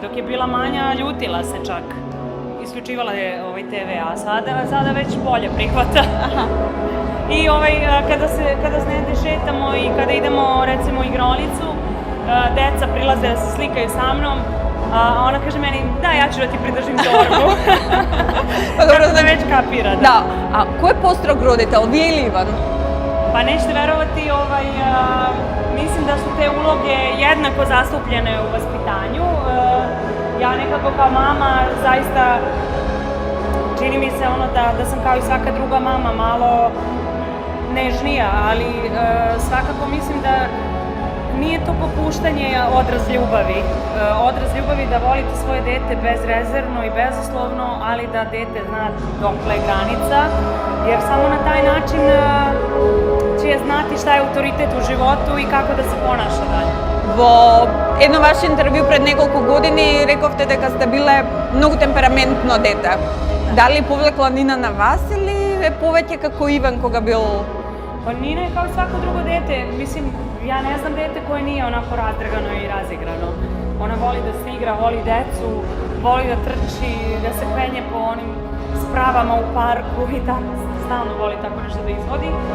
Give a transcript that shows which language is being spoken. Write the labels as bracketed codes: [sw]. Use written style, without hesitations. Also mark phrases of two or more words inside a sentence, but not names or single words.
[sr] Dok je bila manja, ljutila se čak. Isključivala je TV, a sada već bolje prihvata. I kada se negde šetamo i kada idemo recimo u igronicu, deca prilaze da se slikaju sa mnom, a ona kaže meni, da, ja ću da ti pridržim torbu. Tako da već kapira. [mk] Да. А кој е построг родител, вие или Иван? [sr] Pa nećete verovati, mislim da su te uloge jednako zastupljene u vaspitanju. Ja nekako kao mama zaista čini mi se da sam kao i svaka druga mama malo nežnija, ali svakako mislim da nije to popuštanje odraz ljubavi. Odraz ljubavi da volite svoje dete bezrezervno i bezuslovno, ali da dete zna dokle je granica, jer samo na taj način će znati šta je autoritet u životu i kako da se ponaša dalje. [mk] Во едно ваше интервју пред неколку години рековте дека сте биле многу темпераментно дете. Дали повлекла Нина на вас или е повеќе како Иван кога бил? [sr] Pa Nina je kao i svako drugo dete, mislim, ja ne znam dete koje nije onako razdragano i razigrano. Ona voli da se igra, voli decu, voli da trči, da se penje po onim spravama u parku i tako, stalno voli tako nešto da izvodi.